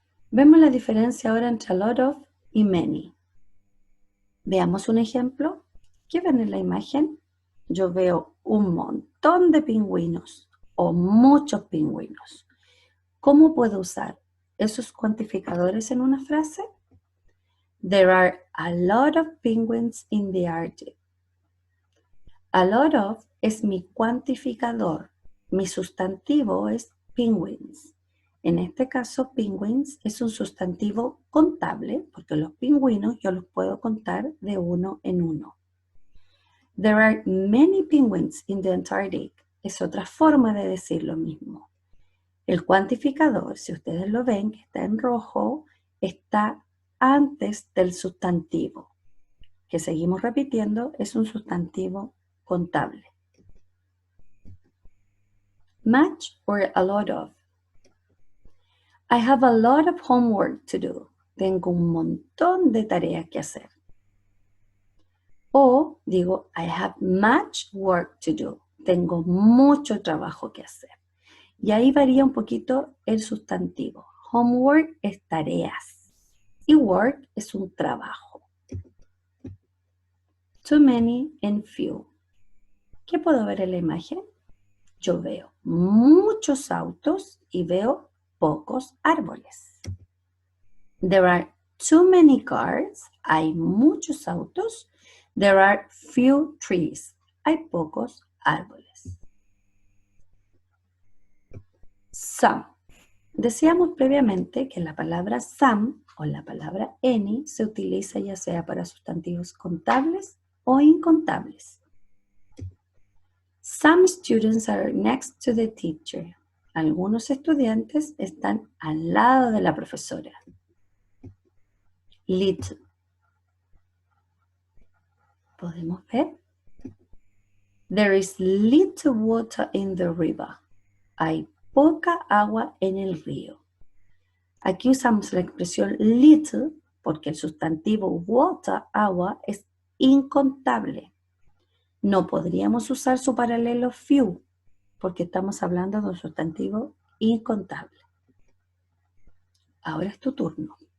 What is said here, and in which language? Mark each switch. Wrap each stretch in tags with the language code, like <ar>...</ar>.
<es>Vemos la diferencia ahora entre a lot of y many. Veamos un ejemplo. ¿Qué ven en la imagen? Yo veo un montón de pingüinos o muchos pingüinos. ¿Cómo puedo usar esos cuantificadores en una frase?</es> <en>There are a lot of penguins in the Arctic.</en> <es>A lot of es mi cuantificador. Mi sustantivo es penguins. En este caso, penguins es un sustantivo contable, porque los pingüinos yo los puedo contar de uno en uno.</es> <en>There are many penguins in the Antarctic.</en> <es>Es otra forma de decir lo mismo. El cuantificador, si ustedes lo ven, que está en rojo, está antes del sustantivo, que seguimos repitiendo, es un sustantivo contable.</es> <en>Much or a lot of. I have a lot of homework to do.</en> <es>Tengo un montón de tareas que hacer. O digo,</es> <en>I have much work to do.</en> <es>Tengo mucho trabajo que hacer. Y ahí varía un poquito el sustantivo. Homework es tareas y work es un trabajo.</es> <en>Too many and few.</en> <es>¿Qué puedo ver en la imagen? Yo veo muchos autos y veo pocos árboles.</es> <en>There are too many cars.</en> <es>Hay muchos autos.</es> <en>There are few trees.</en> <es>Hay pocos árboles. Some. Decíamos previamente que la palabra some o la palabra any se utiliza ya sea para sustantivos contables o incontables.</es> <en>Some students are next to the teacher.</en> <es>Algunos estudiantes están al lado de la profesora.</es> <en>Little.</en> <es>¿Podemos ver?</es> <en>There is little water in the river.</en> <es>Hay poca agua en el río. Aquí usamos la expresión little porque el sustantivo water, agua, es incontable. No podríamos usar su paralelo few porque estamos hablando de un sustantivo incontable. Ahora es tu turno.</es>